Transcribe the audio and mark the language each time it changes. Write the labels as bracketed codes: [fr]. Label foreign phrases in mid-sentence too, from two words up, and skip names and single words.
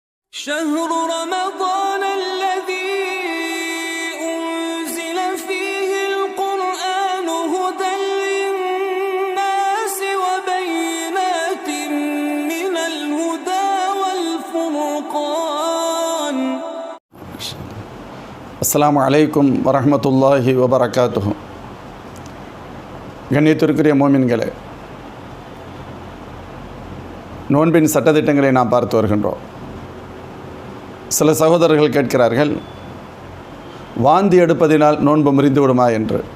[ar] شهر رمضان الذي أنزل فيه القرآن هدى للناس وبينات من الهدى والفرقان. السلام عليكم ورحمة الله وبركاته. [ta] கண்ணியத்திற்குரிய மோமின்களே, நோன்பின் சட்டத்திட்டங்களை நாம் பார்த்து வருகின்றோம். சில சகோதரர்கள் கேட்கிறார்கள், வாந்தி எடுப்பதினால் நோன்பு முறிந்து விடுமா என்று.